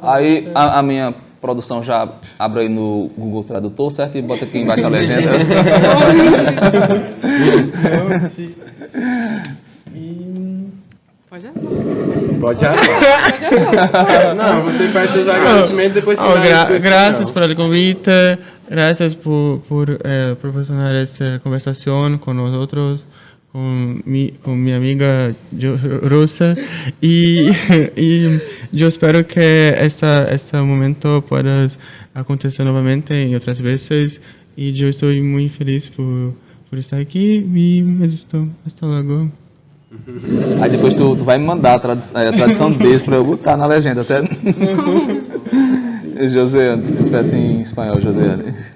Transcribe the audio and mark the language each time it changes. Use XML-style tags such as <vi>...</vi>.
<pt>Aí a minha produção já abre aí no Google Tradutor, certo? E bota aqui embaixo a legenda. Pode Pode falar. Não, você faz seus agradecimentos depois você vai</pt> <es>Gracias por el convite, gracias por proporcionar esta conversación con nosotros, con mi amiga Rosa, y yo espero que este momento pueda acontecer nuevamente en otras veces, y yo estoy muy feliz por estar aquí, y hasta luego.</es> <pt>Aí depois tu vai me mandar a tradução desse pra eu botar na legenda, certo? Joseane, se despeça em espanhol, Joseane.</pt>